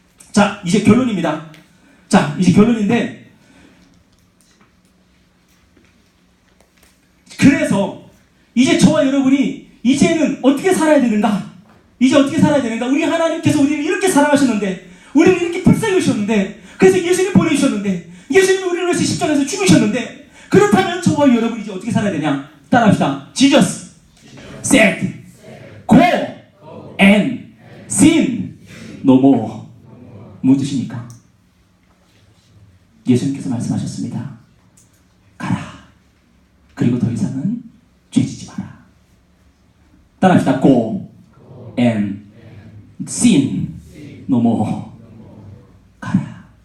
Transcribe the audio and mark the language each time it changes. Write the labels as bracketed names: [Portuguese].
[Korean] 자, 이제 결론입니다. 자, 이제 결론인데, 그래서 이제 저와 여러분이 이제는 어떻게 살아야 되는가? 이제 어떻게 살아야 되는가? 우리 하나님께서 우리를 이렇게 사랑하셨는데, 우리를 이렇게 불쌍히 여기셨는데, 그래서 예수님 보내주셨는데, 예수님이 우리를 위해서 십자가에서 죽으셨는데, 그렇다면 저와 여러분이 이제 어떻게 살아야 되냐? 따라합시다. [English] Jesus said, go and sin no more. [Korean] 무슨 뜻입니까? 예수님께서 말씀하셨습니다. 가라. 그리고 더 이상은 죄지지 마라. 따라합시다. [English] Go and sin no more. [Korean] 가라.